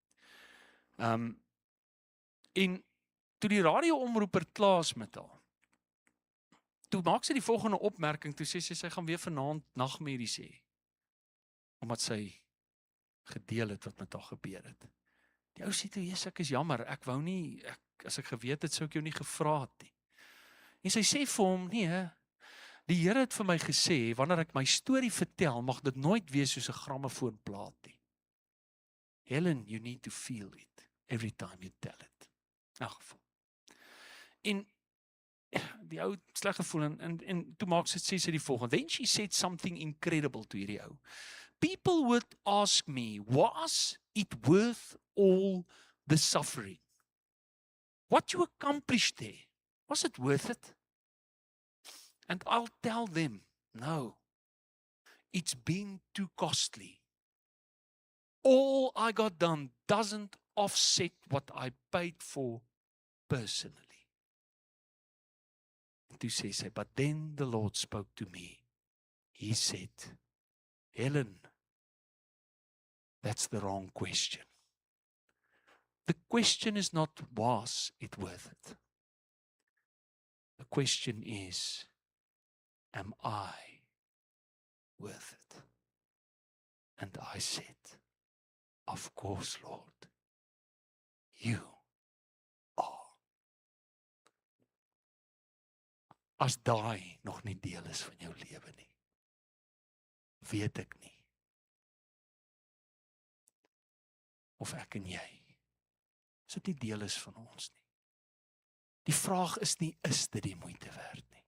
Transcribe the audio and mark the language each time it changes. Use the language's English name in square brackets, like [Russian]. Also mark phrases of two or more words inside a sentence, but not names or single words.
[Afrikaans] En toe die radio-omroeper klaar is met haar, toe maak sy die volgende opmerking, toe sê sy gaan weer vanaand nagmerries hê, omdat sy gedeel het wat met haar gebeur het. Die ou sê toe, Jesus, ek is jammer, ek wou nie, as ek geweet het, sou ek jou nie gevra het nie. En sy sê vir hom, nee, die Here het vir my gesê, wanneer ek my storie vertel, mag dit nooit wees soos 'n grammofoonplaat nie. [English] Helen, you need to feel it every time you tell it. [Afrikaans] In elk geval. En die ou sleg gevoel en toe maak sê sy die volgende. [English] Then she said something incredible to [Afrikaans] hierdie ou. [English] People would ask me, was it worth all the suffering? What you accomplished there, was it worth it? And I'll tell them, no, it's been too costly. All I got done doesn't offset what I paid for personally. [Afrikaans] En toe sê sy, [English] but then the Lord spoke to me. He said, Helen, that's the wrong question. The question is not, was it worth it? The question is, am I worth it? And I said, of course, Lord, you are. [Afrikaans] As daai nog nie deel is van jou lewe nie, weet ek nie of ek en jy, as dit nie deel is van ons nie. Die vraag is nie, is dit die moeite werd nie.